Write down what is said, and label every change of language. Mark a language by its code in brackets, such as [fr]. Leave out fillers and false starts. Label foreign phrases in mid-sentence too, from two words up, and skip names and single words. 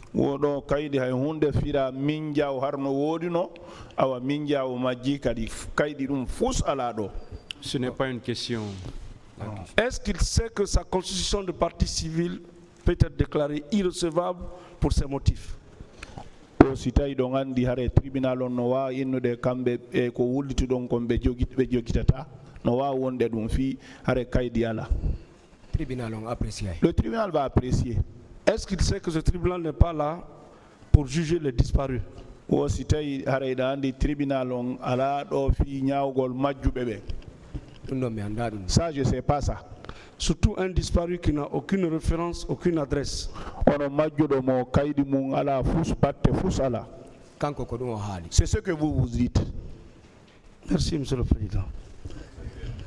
[fr] Ce n'est pas une question. Est-ce qu'il sait que sa constitution de parti civil peut être déclarée irrecevable pour ces motifs? [ff] Si tawi ɗon andi hare tribunal on no wawi innude kamɓe e ko wulliti ɗon kon ɓe jogitata no wawi wonde ɗum fi hare kaydi ala. [fr] Tribunal on apprécie. Le tribunal va apprécier. Est-ce qu'il sait que ce tribunal n'est pas là pour juger les disparus? [ff] O si tawi hare ɗa andi tribunal on ala ɗo fi ñawgol majjuɓe ɓe. [fr] Ça je sais pas ça. Surtout un disparu qui n'a aucune référence, aucune adresse. C'est ce que vous vous dites. Merci, Monsieur le Président.